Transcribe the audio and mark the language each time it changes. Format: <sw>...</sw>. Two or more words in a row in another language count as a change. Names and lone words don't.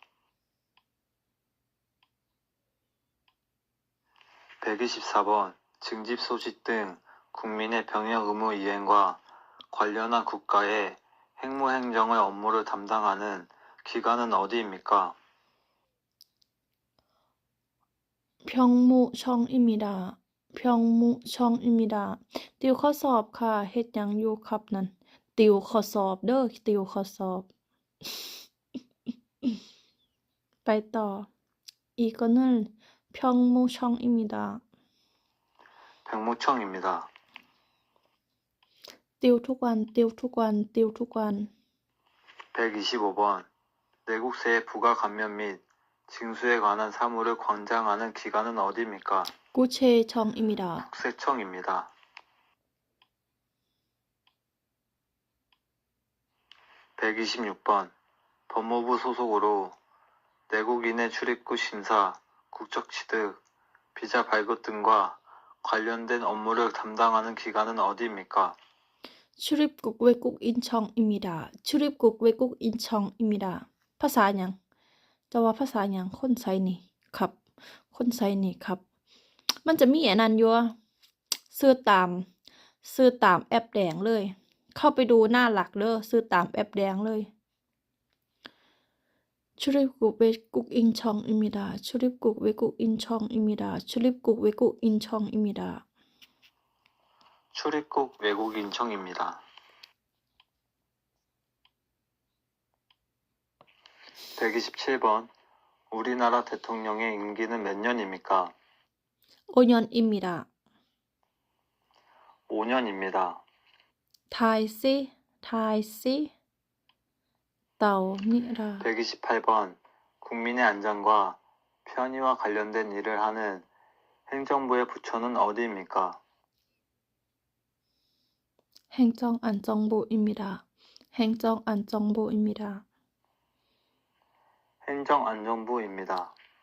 <ko>124번 징집 소식 등 국민의 병역 의무 이행과 관련한 국가의 행무행정의 업무를 담당하는 기관은 어디입니까? 병무청입니다. 병무청입니다.</ko> <th>ติวข้อสอบค่ะ เฮ็ดหยังอยู่ครับนั่น ติวข้อสอบเด้อ ติวข้อสอบ ไปต่อ</th> <ko>이거는 병무청입니다. 백무청입니다.</ko> <th>ติวทุกวัน ติวทุกวัน ติวทุกวัน</th> <ko>125번 내국세의 부가 감면 및 징수에 관한 사무를 관장하는 기관은 어디입니까? 구체청입니다. 국세청입니다. 126번 법무부 소속으로 내국인의 출입국 심사, 국적 취득, 비자 발급 등과 관련된 업무를 담당하는 기관은 어디입니까? 출입국 외국인청입니다. 출입국 외국인청입니다.</ko> <th>ภาษาหยังจะว่าภาษาหยังคนไสนี่ครับ คนไสนี่ครับ มันจะมีอันนั้นอยู่ซื้อตามแอปแดงเลย เข้าไปดูหน้าหลักเด้อซื้อตามแอปแดงเลย</th> <ko>출입국 외국인청입니다. 출입국 외국인청입니다. 출입국 외국인청입니다. 출입국 외국인청입니다. 127번 우리나라 대통령의 임기는 몇 년입니까? 5년입니다. 5년입니다.</ko> <th>ทายสิทายสิเต่านิรา</th> <ko>128번 국민의 안전과 편의와 관련된 일을 하는 행정부의 부처는 어디입니까? 행정안전부입니다. 행정안전부입니다. 행정안전부입니다.</ko>